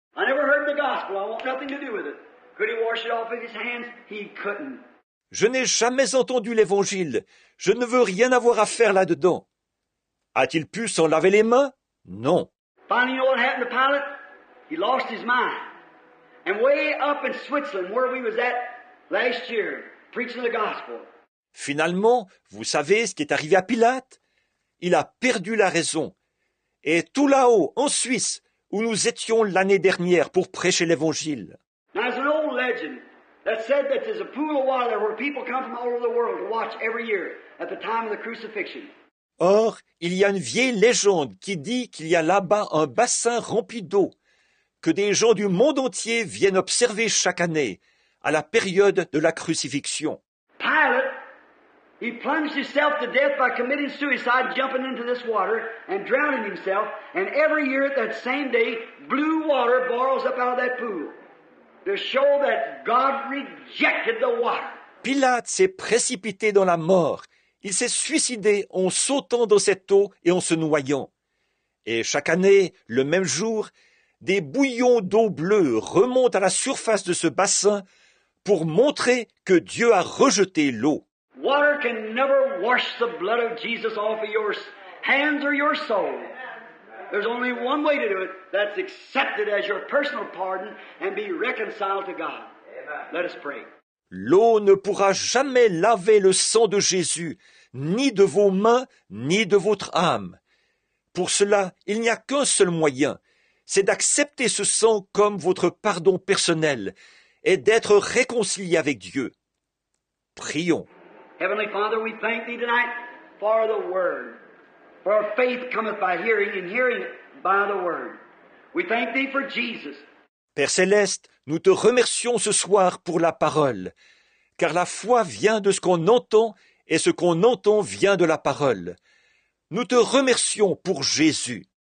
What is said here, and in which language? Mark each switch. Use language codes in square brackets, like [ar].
[en] I never heard the gospel. I want nothing to do with it. Could he wash it off with his hands? He couldn't. [fr] Je n'ai jamais entendu l'évangile. Je ne veux rien avoir à faire là-dedans. A-t-il pu s'en laver les mains? Non. [en] Finally, you know what happened to Pilate? He lost his mind. And way up in Switzerland, where we was at last year, preaching the gospel. [fr] Finalement, vous savez ce qui est arrivé à Pilate? Il a perdu la raison. Et tout là-haut, en Suisse, où nous étions l'année dernière pour prêcher l'évangile. [en] Now, there's an old legend that said that there's a pool of water where people come from all over the world to watch every year at the time of the crucifixion. [fr] Or, il y a une vieille légende qui dit qu'il y a là-bas un bassin rempli d'eau, que des gens du monde entier viennent observer chaque année, à la période de la crucifixion. [en] Pilate, he plunged himself to death by committing suicide, jumping into this water and drowning himself, and every year at that same day, blue water boils up out of that pool to show that God rejected the water. [fr] Pilate s'est précipité dans la mort. Il s'est suicidé en sautant dans cette eau et en se noyant. Et chaque année, le même jour, des bouillons d'eau bleue remontent à la surface de ce bassin pour montrer que Dieu a rejeté l'eau. [en] Water can never wash the blood of Jesus off of your hands or your soul. There's only one way to do it. That's accept it as your personal pardon and be reconciled to God. Let us pray. [fr] L'eau ne pourra jamais laver le sang de Jésus, ni de vos mains, ni de votre âme. Pour cela, il n'y a qu'un seul moyen, c'est d'accepter ce sang comme votre pardon personnel et d'être réconcilié avec Dieu. Prions. [en] Heavenly Father, we thank Thee tonight for the Word. For faith cometh by hearing, and hearing by the Word. We thank Thee for Jesus. [fr] Père Céleste, nous te remercions ce soir pour la parole, car la foi vient de ce qu'on entend et ce qu'on entend vient de la parole. Nous te remercions pour Jésus.